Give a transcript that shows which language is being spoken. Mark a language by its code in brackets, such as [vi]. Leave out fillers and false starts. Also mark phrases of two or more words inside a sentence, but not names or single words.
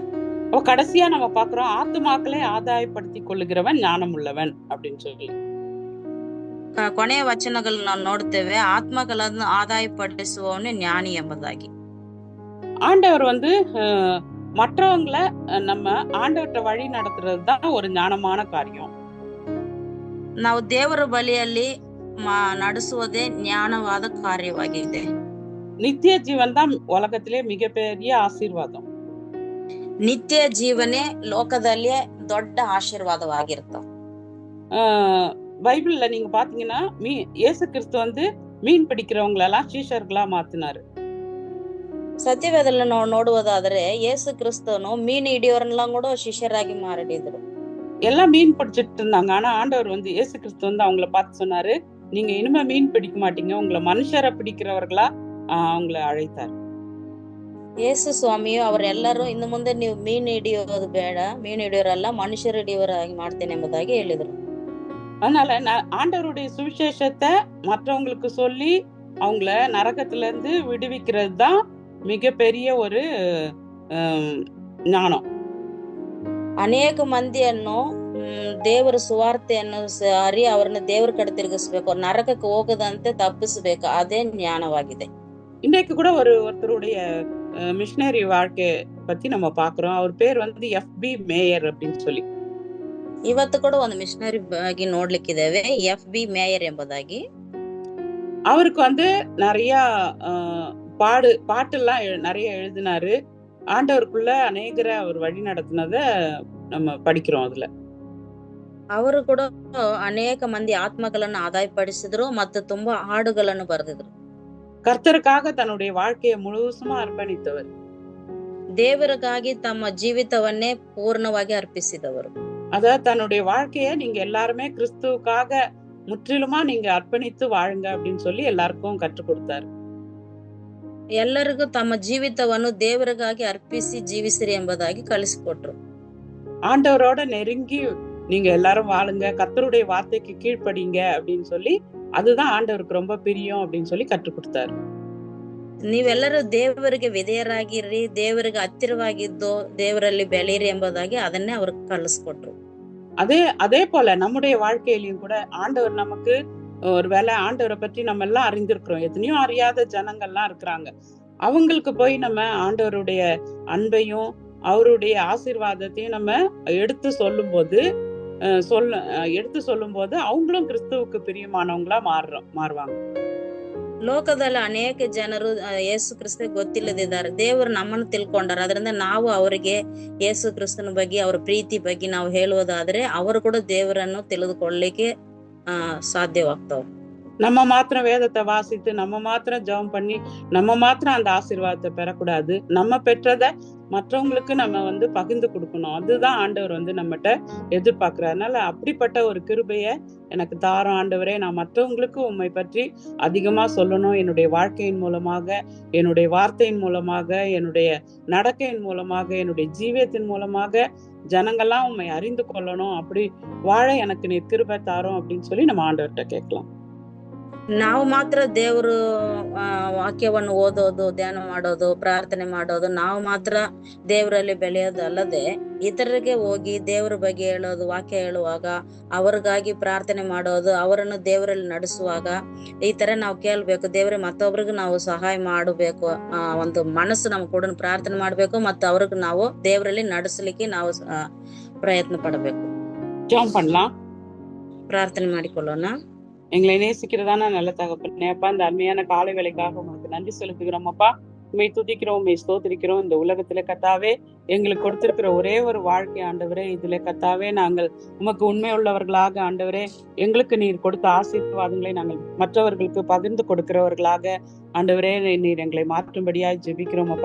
[ta] அப்ப கடைசியா நம்ம பாக்குறோம், ஆத்துமாக்களை ஆதாயப்படுத்திக் கொள்ளுகிறவன் ஞானம் உள்ளவன் அப்படின்னு சொல்லி. [kn] ಕೊನೆಯ ವಚನಗಳು ನಾವು ನೋಡ್ತೇವೆ, ಆತ್ಮಗಳನ್ನು ಆದಾಯಪಡಿಸುವವನೇ ಜ್ಞಾನಿ ಎಂಬುದಾಗಿ. [ta] ஆண்டவர் வந்து மற்றவங்களை நம்ம ஆண்டவர்கிட்ட வழி நடத்துறது தான் ஒரு ஞானமான காரியம். [kn] ನಾವು ದೇವರ ಬಳಿಯಲ್ಲಿ ನಡೆಸುವುದೇ ಜ್ಞಾನವಾದ ಕಾರ್ಯವಾಗಿದೆ. [ta] நித்திய ஜீவன் தான் உலகத்திலே மிகப்பெரிய ஆசீர்வாதம். [kn] ನಿತ್ಯ ಜೀವನೇ ಲೋಕದಲ್ಲಿ ದೊಡ್ಡ ಆಶೀರ್ವಾದವಾಗಿರ್ತಾವ. [ta] பைபிள்ல நீங்க பாத்தீங்கன்னா இயேசு கிறிஸ்து வந்து மீன் பிடிக்கிறவங்க எல்லாம் சீஷர்களா மாத்தினாரு. [kn] ಸತ್ಯವೇದದಲ್ಲಿ ನಾವು ನೋಡುವುದಾದ್ರೆ ಯೇಸು ಕ್ರಿಸ್ತನು ಮೀನು ಹಿಡಿಯೋರ್ನೆಲ್ಲ ಕೂಡ ಶಿಷ್ಯರಾಗಿ ಮಾರಿದ್ರು. [ta] எல்லாம் மீன் பிடிச்சிட்டு இருந்தாங்க. ஆனா ஆண்டவர் வந்து இயேசு கிறிஸ்து வந்து அவங்கள பார்த்து சொன்னாரு, நீங்க இனிமே மீன் பிடிக்க மாட்டீங்க, உங்களை மனுஷரை பிடிக்கிறவர்களா அவங்கள அழைத்தார். [kn] ಯೇಸು ಸ್ವಾಮಿಯು ಅವರೆಲ್ಲರೂ ಇನ್ನು ಮುಂದೆ ನೀವು ಮೀನು ಹಿಡಿಯೋದು ಬೇಡ, ಮೀನು ಹಿಡಿಯೋರಲ್ಲ ಮನುಷ್ಯರು ಹಿಡಿಯೋರಾಗಿ ಮಾಡ್ತೇನೆ ಎಂಬುದಾಗಿ ಹೇಳಿದ್ರು. [ta] அதனால ஆண்டவருடைய சுவிசேஷத்தை மற்றவங்களுக்கு சொல்லி அவங்கள நரகத்துல இருந்து விடுவிக்கிறது தான் மிகப்பெரிய ஒரு ஞானம். [kn] ಅನೇಕ ಮಂದಿಯನ್ನು ದೇವರ ಸುವಾರ್ತೆಯನ್ನು ಸಾರಿ ಅವರನ್ನ ದೇವರ ಕಡೆ ತಿರುಗಿಸ್ಬೇಕು, ನರಕಕ್ಕೆ ಹೋಗದಂತೆ ತಪ್ಪಿಸಬೇಕು, ಅದೇ ಜ್ಞಾನವಾಗಿದೆ. [ta] இன்றைக்கு கூட ஒருத்தருடைய மிஷனரி வாழ்க்கை பத்தி நம்ம பாக்குறோம். அவர் பேர் வந்து FB மேயர் அப்படின்னு சொல்லி. [kn] ಇವತ್ತು ಕೂಡ ಒಂದು ಮಿಷನರಿ ಆಗಿ ನೋಡ್ಲಿಕ್ಕಿದ್ದೇವೆ, FB ಮೇಯರ್ ಎಂಬುದಾಗಿ. [ta] அவருக்கு வந்து நிறைய பாட்டெல்லாம் நிறைய எழுதினாரு. ஆண்டவருக்குள்ள அநேகரை அவர் வழி நடத்தினத நம்ம படிக்கிறோம். அதுல [kn] ಅವರು ಕೂಡ ಅನೇಕ ಮಂದಿ ಆತ್ಮಗಳನ್ನು ಆದಾಯಪಡಿಸಿದ್ರು ಮತ್ತು ತುಂಬಾ ಹಾಡುಗಳನ್ನು ಬರೆದಿದ್ರು. [ta] கர்த்தருக்காக தன்னுடைய வாழ்க்கையை முழுசுமா அர்ப்பணித்தவர். [kn] ದೇವರಿಗಾಗಿ ತಮ್ಮ ಜೀವಿತವನ್ನೇ ಪೂರ್ಣವಾಗಿ ಅರ್ಪಿಸಿದವರು. [ta] அதாவது தன்னுடைய வாழ்க்கைய நீங்க எல்லாருமே கிறிஸ்துவுக்காக முற்றிலுமா நீங்க அர்ப்பணித்து வாழுங்க அப்படின்னு சொல்லி எல்லாருக்கும் கற்றுக் கொடுத்தாரு. [kn] ಎಲ್ಲರಿಗೂ ತಮ್ಮ ಜೀವಿತವನ್ನು ದೇವರಿಗಾಗಿ ಅರ್ಪಿಸಿ ಜೀವಿಸಿರಿ ಎಂಬುದಾಗಿ ಕಲಿಸಿಕೊಟ್ರು. [ta] ஆண்டவரோட நெருங்கி நீங்க எல்லாரும் வாழுங்க, கர்த்தருடைய வார்த்தைக்கு கீழ்ப்படிங்க அப்படின்னு சொல்லி, அதுதான் ஆண்டவருக்கு ரொம்ப பிரியம் அப்படின்னு சொல்லி கற்றுக் கொடுத்தாரு. [kn] ನೀವೆಲ್ಲರೂ ದೇವರಿಗೆ ವಿಧೇಯರಾಗಿರ್ರಿ, ದೇವರಿಗೆ ಹತ್ತಿರವಾಗಿದ್ದು ದೇವರಲ್ಲಿ ಬೆಳೀರಿ ಎಂಬುದಾಗಿ ಅದನ್ನೇ ಅವ್ರಿಗೆ ಕಲಿಸ್ಕೊಟ್ರು. [ta] அதே போல நம்முடைய வாழ்க்கையிலையும் கூட ஆண்டவர் நமக்கு ஒருவேளை ஆண்டவரை பற்றி நம்ம எல்லாம் அறிந்திருக்கிறோம், எத்தனையோ அறியாத ஜனங்கள்லாம் இருக்கிறாங்க. அவங்களுக்கு போய் நம்ம ஆண்டவருடைய அன்பையும் அவருடைய ஆசீர்வாதத்தையும் நம்ம எடுத்து சொல்லும் போது அவங்களும் கிறிஸ்துவுக்கு பிரியமானவங்களா மாறுவாங்க. [kn] ಲೋಕದಲ್ಲಿ ಅನೇಕ ಜನರು ಯೇಸು ಕ್ರಿಸ್ತ ಗೊತ್ತಿಲ್ಲದಿದ್ದಾರೆ, ದೇವರು ನಮ್ಮನ್ನು ತಿಳ್ಕೊಂಡಾರ. ಅದರಿಂದ ನಾವು ಅವರಿಗೆ ಯೇಸು ಕ್ರಿಸ್ತನ ಬಗ್ಗೆ ಅವರ ಪ್ರೀತಿ ಬಗ್ಗೆ ನಾವು ಹೇಳುವುದಾದ್ರೆ ಅವರು ಕೂಡ ದೇವರನ್ನು ತಿಳಿದುಕೊಳ್ಳಲಿಕ್ಕೆ ಸಾಧ್ಯವಾಗ್ತಾವ. [ta] நம்ம மாத்திரம் வேதத்தை வாசித்து நம்ம மாத்திரம் ஜெபம் பண்ணி நம்ம மாத்திரம் அந்த ஆசீர்வாதத்தை பெறக்கூடாது. நம்ம பெற்றதை மற்றவங்களுக்கு நம்ம வந்து பகிர்ந்து கொடுக்கணும். அதுதான் ஆண்டவர் வந்து நம்மகிட்ட எதிர்பார்க்கிறார். அதனால அப்படிப்பட்ட ஒரு கிருபைய எனக்கு தாரும் ஆண்டவரே. நான் மற்றவங்களுக்கு உம்மை பற்றி அதிகமா சொல்லணும். என்னுடைய வாழ்க்கையின் மூலமாக, என்னுடைய வார்த்தையின் மூலமாக, என்னுடைய நடக்கையின் மூலமாக, என்னுடைய ஜீவியத்தின் மூலமாக ஜனங்கள்லாம் உம்மை அறிந்து கொள்ளணும். அப்படி வாழ எனக்கு நீ கிருபை தாரும் அப்படின்னு சொல்லி நம்ம ஆண்டவர்கிட்ட கேட்கலாம். [kn] ನಾವು ಮಾತ್ರ ದೇವರು ವಾಕ್ಯವನ್ನು ಓದೋದು, ಧ್ಯಾನ ಮಾಡೋದು, ಪ್ರಾರ್ಥನೆ ಮಾಡೋದು, ನಾವು ಮಾತ್ರ ದೇವರಲ್ಲಿ ಬೆಳೆಯೋದು ಅಲ್ಲದೆ ಇತರರಿಗೆ ಹೋಗಿ ದೇವರ ಬಗ್ಗೆ ಹೇಳೋದು, ವಾಕ್ಯ ಹೇಳುವಾಗ ಅವ್ರಿಗಾಗಿ ಪ್ರಾರ್ಥನೆ ಮಾಡೋದು, ಅವರನ್ನು ದೇವರಲ್ಲಿ ನಡೆಸುವಾಗ ಈ ತರ ನಾವು ಕೇಳ್ಬೇಕು. ದೇವರೇ ಮತ್ತೊಬ್ರಿಗೆ ನಾವು ಸಹಾಯ ಮಾಡಬೇಕು, ಒಂದು ಮನಸ್ಸು ನಮ್ ಕೂಡ ಪ್ರಾರ್ಥನೆ ಮಾಡ್ಬೇಕು ಮತ್ತು ಅವ್ರಿಗೆ ನಾವು ದೇವರಲ್ಲಿ ನಡೆಸಲಿಕ್ಕೆ ನಾವು ಪ್ರಯತ್ನ ಪಡಬೇಕು. ಪ್ರಾರ್ಥನೆ ಮಾಡಿಕೊಳ್ಳೋಣ. [ta] எங்களை நேசிக்கிறதான நல்ல தகப்பனே அப்பா, இந்த அருமையான காலை வேளைக்காக உங்களுக்கு நன்றி செலுத்துகிறோம் அப்பா. உண்மை துதிக்கிறோம், உண்மை ஸ்தோத்திரிக்கிறோம். இந்த உலகத்துல கத்தாவே எங்களுக்கு கொடுத்திருக்கிற ஒரே ஒரு வாழ்க்கை ஆண்டவரே, இதுல கத்தாவே நாங்கள் உமக்கு உண்மை உள்ளவர்களாக ஆண்டவரே, எங்களுக்கு நீர் கொடுத்த ஆசீர்வாதங்களை நாங்கள் மற்றவர்களுக்கு பகிர்ந்து கொடுக்கிறவர்களாக ஆண்டவரே நீர் எங்களை மாற்றும்படியாய் ஜெபிக்கிறோம் அப்பா.